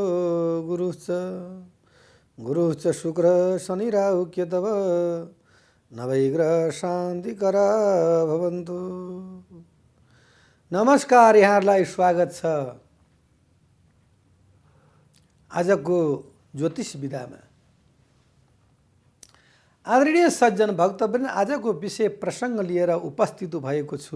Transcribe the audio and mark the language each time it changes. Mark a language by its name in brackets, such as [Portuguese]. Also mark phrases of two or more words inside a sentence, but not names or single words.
[Sanskrit] गुरुश्च शुक्र शनि राहु केतव नवैग्रह शान्तिकरा भवन्तु। [Nepali] नमस्कार, यहाँहरूलाई स्वागत छ आजको ज्योतिष विधामा। आदरणीय सज्जन भक्तवृन्द, आजको विषय प्रसङ्ग लिएर उपस्थित भएको छु।